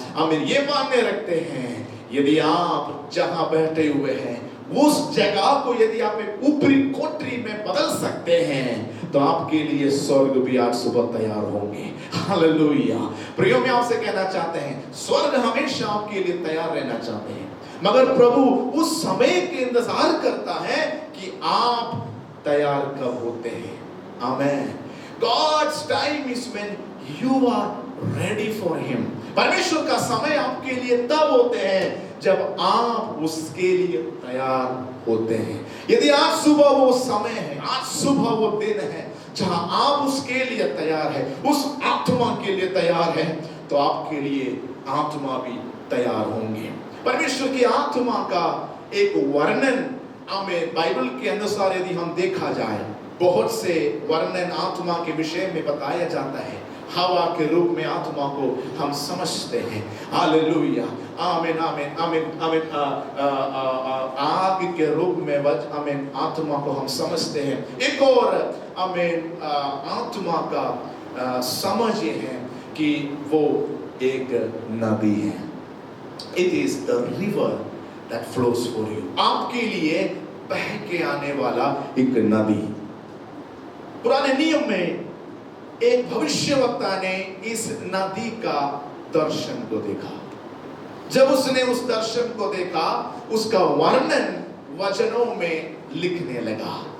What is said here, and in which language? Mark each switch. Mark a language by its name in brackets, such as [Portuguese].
[Hindi] आमीन ये मान्य रखते हैं, यदि आप जहां बैठे हुए हैं उस जगह को यदि आप एक ऊपरी कोठरी में बदल सकते हैं, तो आपके लिए स्वर्ग भी आज सुबह तैयार होंगे। हालेलुया। प्रियो, में आपसे कहना चाहते हैं, स्वर्ग हमेशा आपके लिए तैयार रहना चाहते हैं, मगर प्रभु उस समय के इंतजार करता है कि आप तैयार कब होते हैं। आमेन। [English] God's time is when you are ready for him। [Hindi] परमेश्वर का समय आपके लिए तब होते हैं जब आप उसके लिए तैयार होते हैं। यदि आज सुबह वो समय है, आज सुबह वो दिन है जहां आप उसके लिए तैयार है, उस आत्मा के लिए तैयार है, तो आपके लिए आत्मा भी तैयार होंगे। परमेश्वर की आत्मा का एक वर्णन हमें बाइबल के अनुसार यदि हम देखा जाए, बहुत से वर्णन आत्मा के विषय में बताया जाता है। हवा के रूप में आत्मा को हम समझते हैं। हालेलुया, आमीन आमीन आमीन आमीन। आग के रूप में आमीन आत्मा को हम समझते हैं। एक और आमीन आत्मा का समझ ये है कि वो एक नदी है। [English] It is the river that flows for you। [Hindi] आपके लिए बह के आने वाला एक नदी। पुराने नियम में एक भविष्यवक्ता ने इस नदी का दर्शन को देखा। जब उसने उस दर्शन को देखा, उसका वर्णन वचनों में लिखने लगा।